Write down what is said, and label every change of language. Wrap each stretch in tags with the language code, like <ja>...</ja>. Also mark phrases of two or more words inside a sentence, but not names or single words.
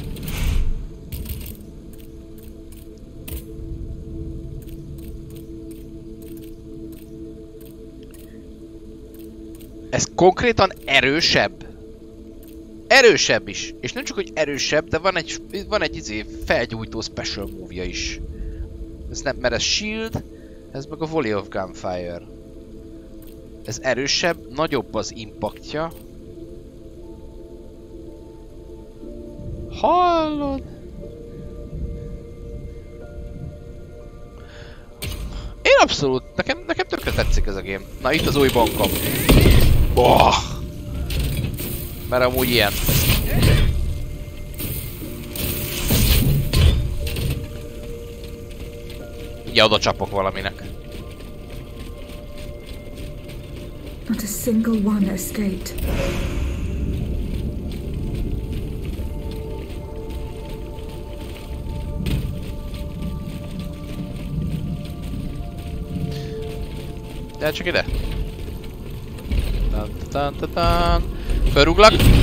<hu>Ez konkrétan erősebb. Erősebb is. És nem csak, hogy erősebb, de van egy izé felgyújtó</hu> <en>special move-</en> <hu>ja is. Ez nem, mert ez shield, ez meg a</hu> <en>volley of gunfire.</en> <hu>Ez erősebb, nagyobb az impactja. Hallod? Én abszolút, nekem tökre tetszik ez a game. Na itt az új bankom. Oh! Mert amúgy ilyen. Ugye oda csapok valaminek.</hu> <en>Not a single one escaped.</en> <hu>Gyere csak ide! Fölrúglak!</hu>